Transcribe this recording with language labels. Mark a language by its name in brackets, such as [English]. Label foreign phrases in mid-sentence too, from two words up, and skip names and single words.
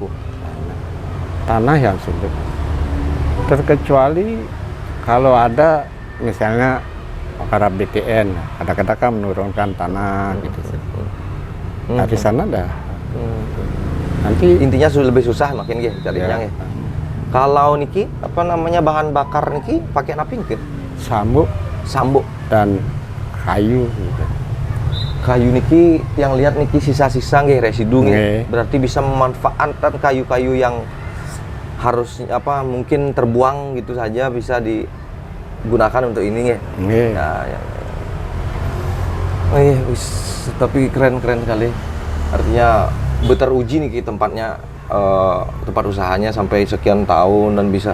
[Indonesian] Tanah yang sulit. Terkecuali kalau ada misalnya para BTN, kadang-kadang kan menurunkan tanah gitu. Dari sana ada. Nanti intinya lebih susah makin nggih carinya nggih. Kalau niki apa namanya bahan bakar niki pakai napi nggih? Sambuk dan kayu gitu. Kayu niki yang lihat niki sisa-sisa nggih residu nggih. Berarti bisa memanfaatkan kayu-kayu yang harus mungkin terbuang gitu saja bisa gunakan untuk ini ya. Nggih. Ya. Oh iya, tapi keren sekali. Artinya teruji nih Ki, tempatnya, tempat usahanya sampai sekian tahun dan bisa.